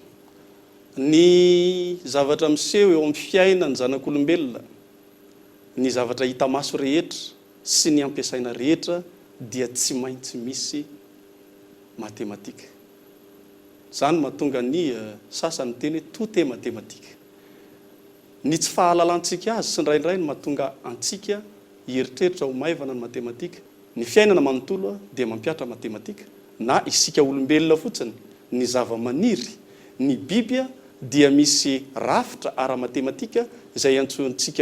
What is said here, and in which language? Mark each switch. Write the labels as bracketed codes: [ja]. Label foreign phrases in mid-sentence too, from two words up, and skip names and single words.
[mg] Ny zavatra miseho eo amin'ny fiainany zanak'olombelona, ny zavatra hita maso rehetra sy ny ampiasaina rehetra dia tsy maintsy misy matematika. Zany mahatonga ny sasany teny hoe [fr] tout est mathématique. [mg] Ny tsy fahalalantsika azy sy ndraindray ny mahatonga antsika hieritreritra ho maivana ny matematika. Ny fiainana manontolo dia mampiatra matematika na isika olombelona fotsiny ny zava-maniry ny biby dia misy rafitra ara-matematika izay antsontsika